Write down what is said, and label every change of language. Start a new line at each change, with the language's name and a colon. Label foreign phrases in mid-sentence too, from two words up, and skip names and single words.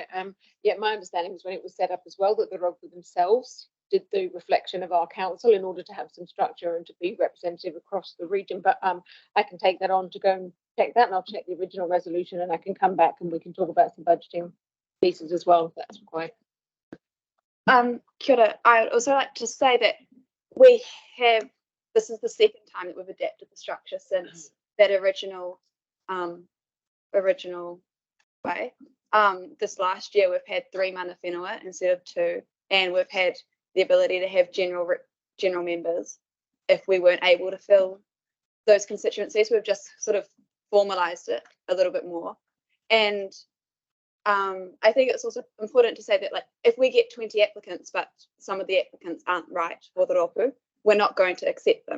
English: Yeah, my understanding was when it was set up as well that the Ropu themselves did the reflection of our council in order to have some structure and to be representative across the region. But I can take that on to go and check that, and I'll check the original resolution, and I can come back and we can talk about some budgeting pieces as well if that's required.
Māori: Kia ora.
English: I would also like to say that we have, this is the second time that we've adapted the structure since that original way. This last year we've had 3 mana whenua instead of 2, and we've had the ability to have general members if we weren't able to fill those constituencies. We've just sort of formalized it a little bit more. And I think it's also important to say that, like, if we get 20 applicants, but some of the applicants aren't right for the Ropu, we're not going to accept them.